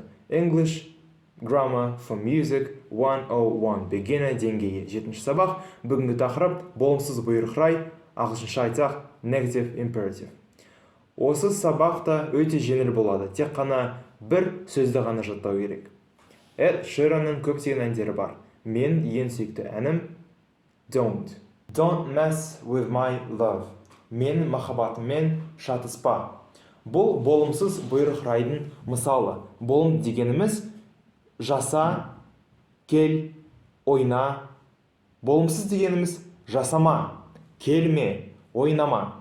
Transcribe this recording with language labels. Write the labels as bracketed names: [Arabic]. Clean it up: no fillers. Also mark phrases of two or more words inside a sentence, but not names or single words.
[Kazakh] English Grammar for Music 101 Beginner деңгейі. 7-ші сабақ. Бүгінгі тақырып болымсыз бұйрық рай, ағылшынша айтсақ [English] negative imperative. [Kazakh] Осы сабақта өте жеңіл болады. Тек қана бір сөзді ғана жаттау керек. Эд Ширанның көптеген әндері бар. Мен ең сүйікті әнім [English] Don't mess with my love. [Kazakh] Мен махаббатыммен шатыспа. Бұл болымсыз бұйрық райдың мысалы. Болым дегеніміз жаса, кел, ойна. Болымсыз дегеніміз жасама, келме, ойнама.